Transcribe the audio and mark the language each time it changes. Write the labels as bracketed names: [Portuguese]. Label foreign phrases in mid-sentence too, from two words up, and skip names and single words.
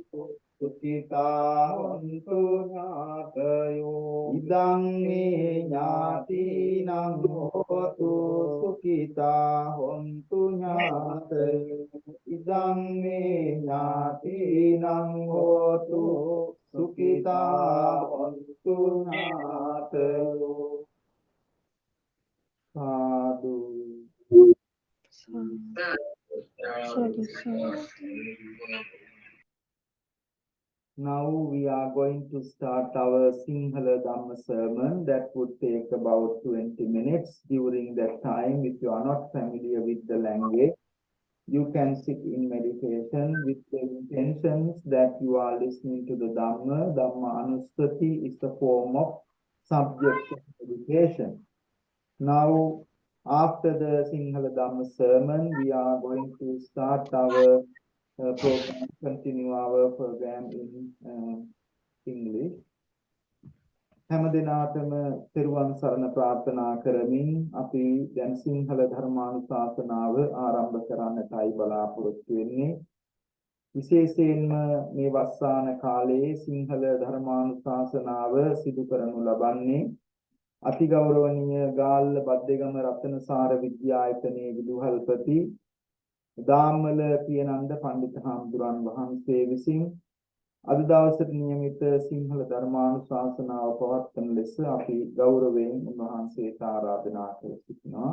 [Pali] sukita hontu ñātayo idang me ñātīnaṃ hotu sukita hontu ñātayo idang me ñātīnaṃ hotu sukita hontu ñātayo sadhu. [English] Now we are going to start our Sinhala Dhamma sermon. That would take about 20 minutes. During that time, if you are not familiar with the language, you can sit in meditation with the intentions that you are listening to the Dhamma. [Pali] Dhamma Anusati [English] is the form of subject meditation. Now, After the Sinhala Dhamma sermon, we are going to start our program, continue our program in English. [Sinhala] හැම දිනාටම තෙරුවන් සරණ ප්‍රාර්ථනා කරමින් අපි දැන් සිංහල ධර්මානුශාසනාව ආරම්භ කරන්නටයි බලාපොරොත්තු වෙන්නේ. විශේෂයෙන්ම මේ වස්සාන කාලයේ සිංහල ධර්මානුශාසනාව සිදු කරනු ලබන්නේ අතිගෞරවනීය ගාල්ල බද්දේගම රත්නසාර විද්‍යායතනයේ විදුහල්පති දාම්මල පියනන්ද පඬිත හාමුදුරන් වහන්සේ විසින් අද දවසේ නියමිත සිංහල ධර්මානුශාසනාව පවත්වන ලෙස අපි ගෞරවයෙන් උන්වහන්සේට ආරාධනා කර සිටිනවා.